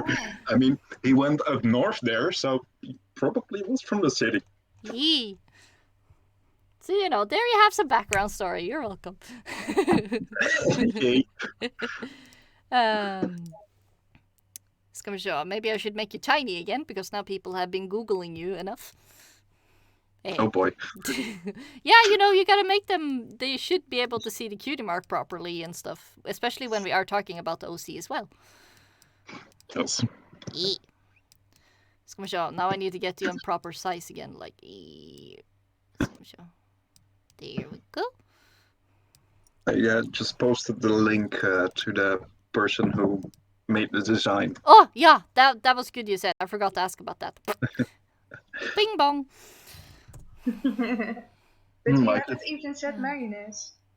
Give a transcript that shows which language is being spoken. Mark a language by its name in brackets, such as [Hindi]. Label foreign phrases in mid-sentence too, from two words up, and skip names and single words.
[English] I mean, he went up north there, so he probably was from the city. Yee. So there you have some background story. You're welcome. [Norwegian] Ska vi se. [English] Maybe I should make you tiny again because now people have been googling you enough. Hey. Oh boy. Yeah, you gotta make them. They should be able to see the cutie mark properly and stuff, especially when we are talking about the OC as well. Yes. [Norwegian] Ska vi se. [English] Now I need to get you in proper size again. [Norwegian] Like, ska vi se. [English] There we go. I just posted the link to the person who made the design. Oh, yeah, that was good you said. I forgot to ask about that. Bing bong. But you haven't even said mayonnaise.